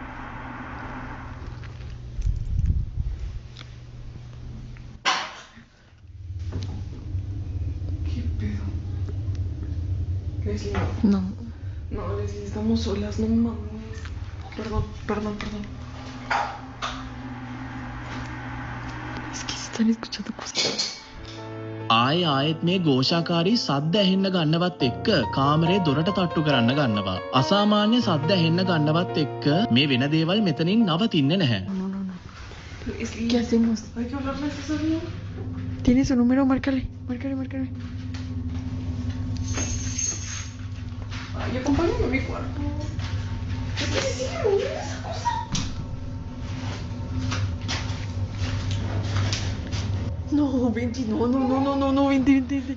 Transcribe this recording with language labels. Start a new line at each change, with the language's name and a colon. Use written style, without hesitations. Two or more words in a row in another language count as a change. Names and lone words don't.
Spanish: ¿Qué pedo? Leslie, No. no, Leslie, estamos solas, no mames. Perdón. Es que se están escuchando cosas.
Sinhala: ආයෙත් මේ ഘോഷාකාරී සද්ද ඇහෙන්න ගන්නවත් එක්ක කාමරේ දොරට තට්ටු කරන්න ගන්නවා. අසාමාන්‍ය සද්ද ඇහෙන්න ගන්නවත් එක්ක මේ වෙන දේවල් මෙතනින් නවතින්නේ නැහැ.
Spanish: No. Leslie, ¿Qué hacemos? hay que hablarle a César bien. ¿Tiene su número? Márcale. Ay, acompáñame a mi cuarto. Es que se sigue moviendo esa cosa. No, vente, no, vente.